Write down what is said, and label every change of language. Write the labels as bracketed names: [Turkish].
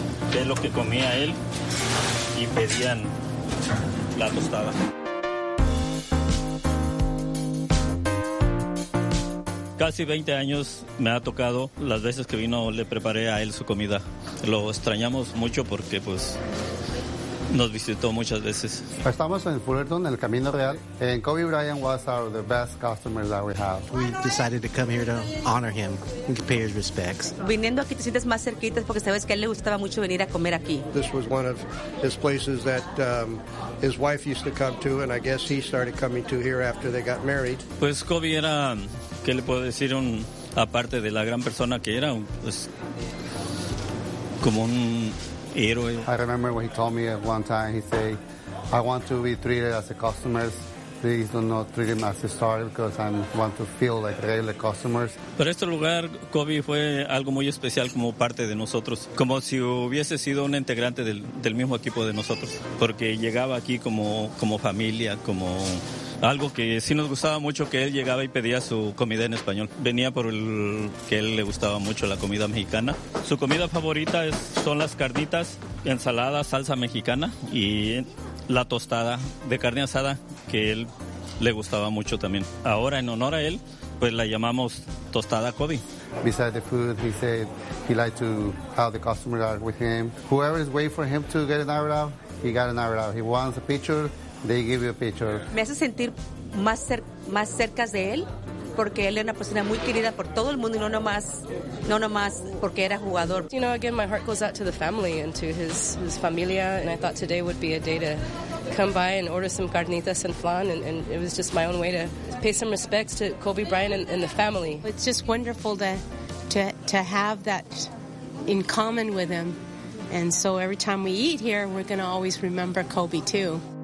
[Spanish] Que es lo que comía él y pedían la tostada. Casi 20 años me ha tocado, las veces que vino le preparé a él su comida. Lo extrañamos mucho porque pues nos visitó muchas veces. Estamos en Fullerton, el Camino Real, [English] and Kobe Bryant was one of the best customers that we have. We decided to come here to honor him and pay his respects. [Spanish] Viniendo aquí te sientes más cerquita porque sabes que a él le gustaba mucho venir a comer aquí. [English] This was one of his places that his wife used to come to, and I guess he started coming to here after they got married. [Spanish] Pues Kobe era, ¿qué le puedo decir? Aparte de la gran persona que era, pues, como un héroe. [English] I remember when he told me at one time, he said, I want to be treated as a customer. Please do not treat him as a star because I want to feel like regular customers. [Spanish] Pero este lugar, Kobe, fue algo muy especial como parte de nosotros. Como si hubiese sido un integrante del mismo equipo de nosotros. Porque llegaba aquí como familia, como algo que sí nos gustaba mucho, que él llegaba y pedía su comida en español. Venía por el que él le gustaba mucho la comida mexicana. Su comida favorita son las carnitas, ensalada, salsa mexicana y la tostada de carne asada, que él le gustaba mucho también. Ahora, en honor a él, pues la llamamos tostada Kobe. [English] Besides the food, he said he liked to have the customer are with him. Whoever is waiting for him to get an arrow, he got an arrow. He wants a picture. They give you a picture. [Spanish] Me hace sentir más cerca de él porque él era una persona muy querida por todo el mundo y no nomás porque era jugador. [English] You know, again, my heart goes out to the family and to his familia, and I thought today would be a day to come by and order some carnitas and flan, and it was just my own way to pay some respects to Kobe Bryant and the family. It's just wonderful to have that in common with him, and so every time we eat here, we're going to always remember Kobe too.